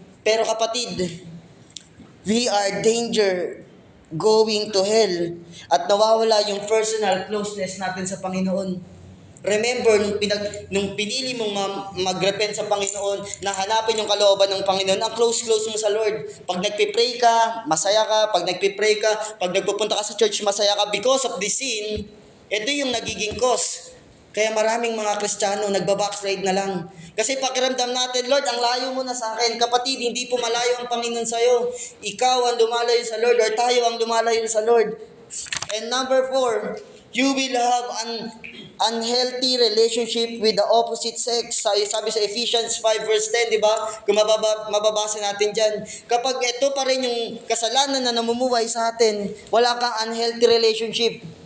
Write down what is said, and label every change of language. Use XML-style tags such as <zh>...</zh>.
<tl>Pero kapatid,</tl> <en>we are danger going to hell.</en> <tl>At nawawala yung personal closeness natin sa Panginoon. Remember, nung pinili mong mag-repent sa Panginoon, na hanapin yung kalooban ng Panginoon, ang close mo sa Lord. Pag nagpipray ka, masaya ka. Pag nagpipray ka, pag nagpupunta ka sa church, masaya ka.</tl> <en>Because of the sin,</en> <tl>ito yung nagiging</tl> <en>cause.</en> <tl>Kaya maraming mga Kristiyano nagbabackslide na lang. Kasi pakiramdam natin, Lord, ang layo mo na sa akin. Kapatid, hindi po malayo ang Panginoon sa'yo. Ikaw ang lumalayo sa Lord or tayo ang lumalayo sa Lord.</tl> <en>And number 4, you will have an unhealthy relationship with the opposite sex.</en> <tl>Sabi sa Ephesians 5 verse 10, di ba? Kung mababasa natin dyan. Kapag ito pa rin yung kasalanan na namumuhay sa atin, wala kang unhealthy relationship.</tl>